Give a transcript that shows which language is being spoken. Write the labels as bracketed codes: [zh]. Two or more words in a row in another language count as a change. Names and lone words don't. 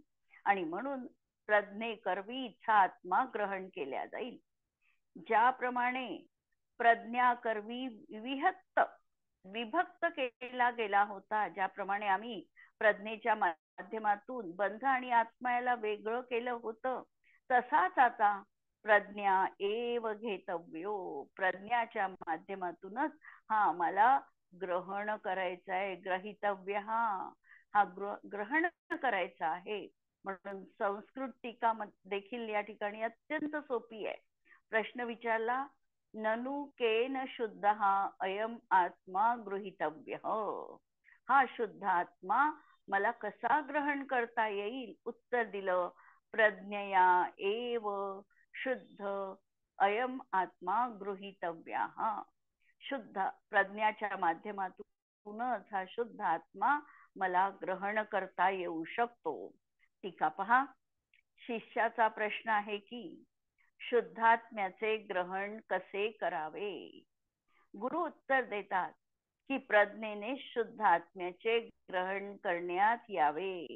[mr] आणि म्हणून प्रज्ञे करवी इच्छा आत्मा ग्रहण केल्या जाईल. ज्याप्रमाणे प्रज्ञा करवी विभक्त केला गेला होता, ज्याप्रमाणे आम्ही प्रज्ञेच्या माध्यमातून बंध आणि आत्मा याला वेगळं केलं होतं, तसाच आता [sa] प्रज्ञा एव घेतव्यो, [mr] प्रज्ञाच्या माध्यमातूनच हा आम्हाला ग्रहण करायचा आहे. ग्रहितव्य हा ग्रहण करायचा आहे. म्हणून संस्कृत टीका देखील या ठिकाणी अत्यंत सोपी आहे. प्रश्न विचारला, [sa] ननु केन शुद्ध अयम आत्मा गृहीतव्य, [mr] हा शुद्ध आत्मा मला कसा ग्रहण करता येईल? उत्तर दिलं, [sa] प्रज्ञया एव शुद्ध अयम आत्मा गृहीतव्य. [mr] शुद्ध प्रज्ञाच्या माध्यमातूनच हा शुद्ध आत्मा मला ग्रहण करता येऊ शकतो. टीका पहा. शिष्याचा प्रश्न आहे की शुद्धात्म्याचे ग्रहण कसे करावे? गुरु उत्तर देतात की प्रज्ञेने शुद्ध आत्म्याचे ग्रहण करण्यात यावे.